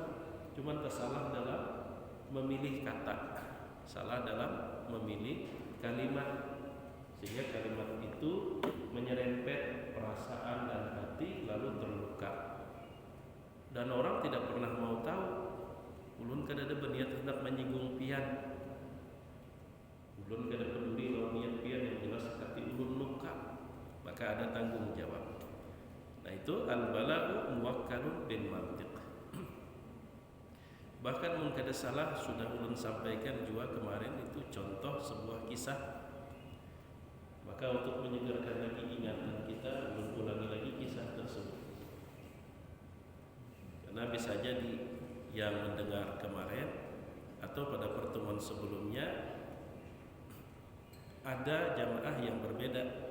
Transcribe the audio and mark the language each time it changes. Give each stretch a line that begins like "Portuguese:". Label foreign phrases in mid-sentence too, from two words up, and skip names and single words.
Indonesian: Cuman tersalah dalam memilih kata, salah dalam memilih kalimat, sehingga kalimat itu menyerempet perasaan dan hati lalu terluka. Dan orang tidak pernah mau tahu
Banjar: ulun kada ada berniat hendak menyinggung pian, ulun kada peduli lawan niat pian, yang jelas hati ulun luka,
Indonesian: maka ada tanggung jawab. Nah itu
Arabic: البلاء موكل بالمنطق.
Banjar: Bahkan mun kada salah sudah ulun sampaikan juga kemarin, itu contoh sebuah kisah.
Indonesian: Maka untuk menyegarkan lagi ingatan kita, ulun ulangi lagi kisah tersebut. Karena bisa jadi yang mendengar kemarin atau pada pertemuan sebelumnya ada jamaah yang berbeda.